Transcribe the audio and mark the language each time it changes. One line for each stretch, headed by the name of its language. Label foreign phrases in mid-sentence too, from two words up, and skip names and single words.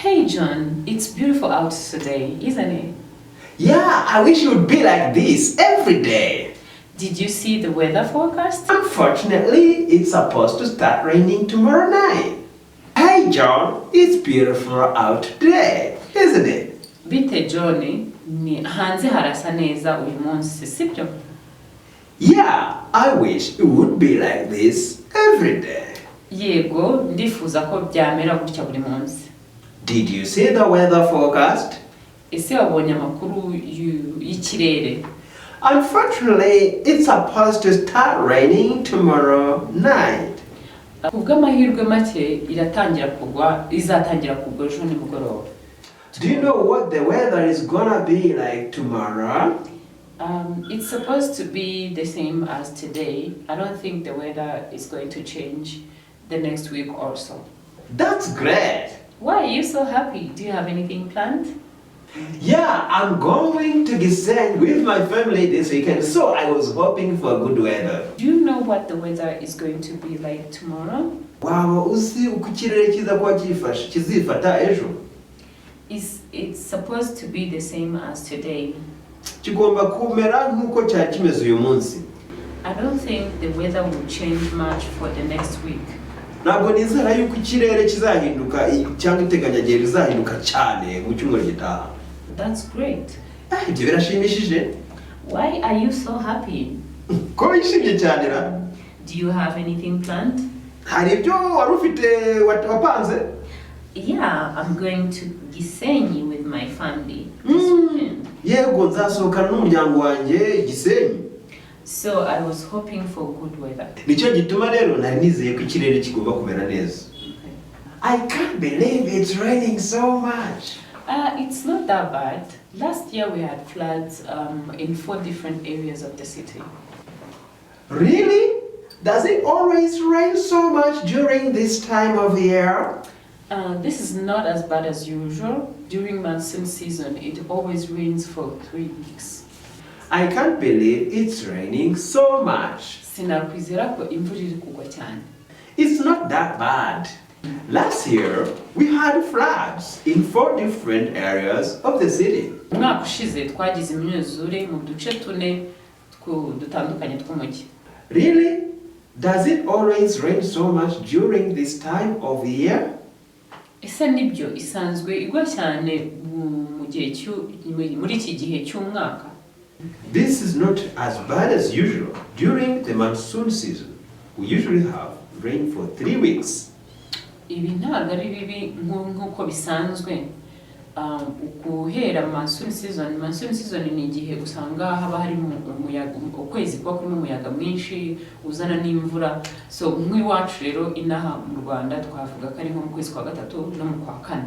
English: John, it's beautiful out today, isn't it? Yeah, I wish it would be like this every day. Did you see the weather forecast? Unfortunately, it's supposed to start raining tomorrow night. Hey John, it's beautiful out today, isn't it?
Kinyarwanda: Bite John, ni hanze harasa neza uyu munsi, sibyo?
English: Yeah, I wish it would be like this every day.
Kinyarwanda: Yego, ndifuza ko byamera gutya buri munsi.
English: Did you see the weather forecast?
Kinyarwanda: Ese wabonye amakuru y'ikirere?
English: Unfortunately, it's supposed to start raining tomorrow night.
Kinyarwanda: Kubw'amahirwe make izatangira kugwa ejo nimugoroba.
English: Do you know what the weather is gonna be like tomorrow? It's supposed to be the same as today. I don't think the weather is going to change the next week or so. That's great. Why are you so happy? Do you have anything planned? Yeah, I'm going to Gisenyi with my family this weekend, so I was hoping for good weather. Do you know what the weather is going to be like tomorrow?
Kinyarwanda: Waba uzi uko ikirere kiza kuba kizifata ejo?
English: It's supposed to be the same as today.
Kinyarwanda: Kigomba kumera nkuko cyari kimeze uyu munsi.
English: I don't think the weather will change much for the next week.
Kinyarwanda: Ntabwo nizera yuko ikirere kizahinduka cyangwa iteganyagihe rizahinduka cyane mu cyumweru gitaha.
English: That's great.
Kinyarwanda: Ibyo birashimishije.
English: Why are you so happy?
Kinyarwanda: Ko wishimye cyane ra?
English: Do you have anything planned?
Kinyarwanda: Hari ibyo wari ufite wapanze?
English: Yeah, I'm going to Gisenyi with my family this weekend.
Kinyarwanda: Yego, nzasohokana n'umuryango wanjye Gisenyi.
English: So I was hoping for good weather.
Kinyarwanda: Nicyo gituma rero nari nizeye ko ikirere kigomba kumera neza.
English: I can't believe it's raining so much. It's not that bad. Last year we had floods in 4 different areas of the city. Really? Does it always rain so much during this time of year? This is not as bad as usual. During monsoon season, it always rains for 3 weeks. I can't believe it's raining so much.
Kinyarwanda: Sinakwizera ko imvura iri kugwa cyane.
English: It's not that bad. Last year, we had floods in 4 different areas of the city.
Kinyarwanda: Umwaka ushize twagize imyuzure mu duce 4 dutandukanye tw'umujyi.
English: Really? Does it always rain so much during this time of the year?
Kinyarwanda: Ese nibyo isanzwe igwa cyane muri iki gihe cy'umwaka?
English: This is not as bad as usual. During the monsoon season, we usually have rain for 3 weeks.
Kinyarwanda: Ibi ntabwo ari bibi nk'uko bisanzwe. Guhera
English: monsoon season
Kinyarwanda: ni igihe usanga haba hari umuyaga, ukwezi kuba kurimo umuyaga mwinshi uzana n'imvura. So nk'iwacu rero inaha mu Rwanda twavuga ko ari nko mu kwezi kwa 3 no mu kwa 4.